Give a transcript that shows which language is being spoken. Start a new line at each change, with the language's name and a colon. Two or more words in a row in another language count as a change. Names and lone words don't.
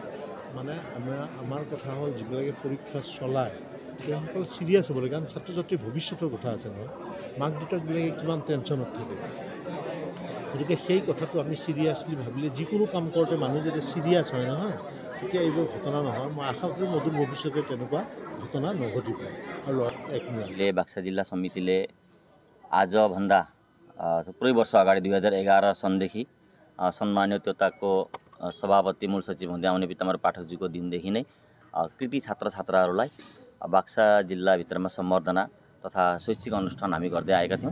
Assamese: মানে আমাৰ কথা হ'ল যিবিলাকে পৰীক্ষা চলায় তেওঁসকল চিৰিয়াছ হ'ব লাগে, কাৰণ ছাত্ৰ ছাত্ৰীৰ ভৱিষ্যতৰ কথা আছে নহয়, মাক দেউতাকবিলাকে কিমান টেনশ্যনত থাকে। গতিকে সেই কথাটো আমি চিৰিয়াছলি ভাবিলে যিকোনো কাম কৰোঁতে মানুহ যদি চিৰিয়াছ হয় নহয় তেতিয়া এইবোৰ ঘটনা নহয়। মই আশা কৰোঁ নতুন ভৱিষ্যতে তেনেকুৱা ঘটনা নঘটিব
Nepali: र बाक्सा जिल्ला समितिले आजभन्दा थुप्रै वर्ष अगाडि 2011 सनदेखि सम्मानियताको सभापति मूल सचिव हुँदै आउने बित्तामर पाठकजीको दिनदेखि नै कृति छात्र छात्राहरूलाई बाक्सा जिल्लाभित्रमा सम्बर्धना तथा शैक्षिक अनुष्ठान हामी गर्दै आएका थियौँ।